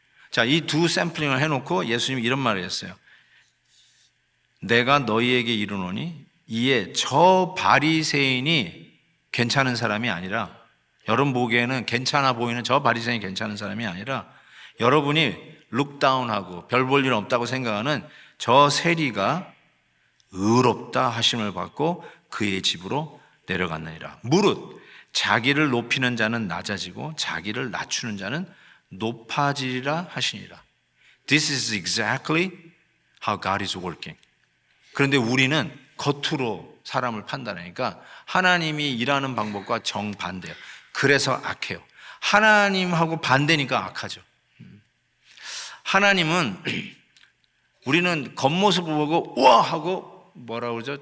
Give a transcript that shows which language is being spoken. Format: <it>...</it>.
<ko>자, 이 두 샘플링을 해놓고 예수님이 이런 말을 했어요. 내가 너희에게 이르노니 이에 저 바리새인이 괜찮은 사람이 아니라, 여러분 보기에는 괜찮아 보이는 저 바리새인이 괜찮은 사람이 아니라, 여러분이 룩다운하고 별 볼 일 없다고 생각하는 저 세리가 의롭다 하심을 받고 그의 집으로 내려갔느니라. 무릇 자기를 높이는 자는 낮아지고 자기를 낮추는 자는 높아지리라 하시니라.</ko> <en>This is exactly how God is working.</en> <ko>그런데 우리는 겉으로 사람을 판단하니까 하나님이 일하는 방법과 정반대예요. 그래서 악해요. 하나님하고 반대니까 악하죠. 하나님은 우리는 겉모습을 보고 우와 하고 뭐라고 그러죠?</ko>